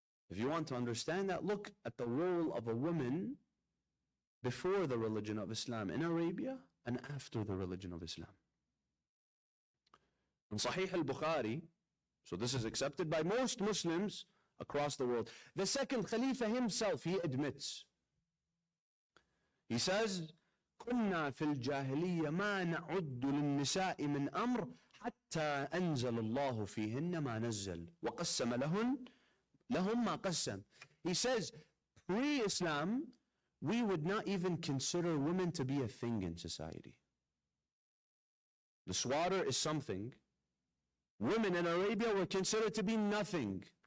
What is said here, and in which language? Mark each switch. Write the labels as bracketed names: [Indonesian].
[English] If you want to understand that, look at the role of a woman before the religion of Islam in Arabia and after the religion of Islam. In Sahih al-Bukhari, so this is accepted by most Muslims across the world. The second Khalifa himself, he admits. He says, [Arabic] كنا في الجاهلية ما نعد للنساء من أمر حتى أنزل الله فيهن ما نزل وقسم لهم ما قسم. [English] He says, pre-Islam, we would not even consider women to be a thing in society. The slaughter is something. Women in Arabia were considered to be nothing.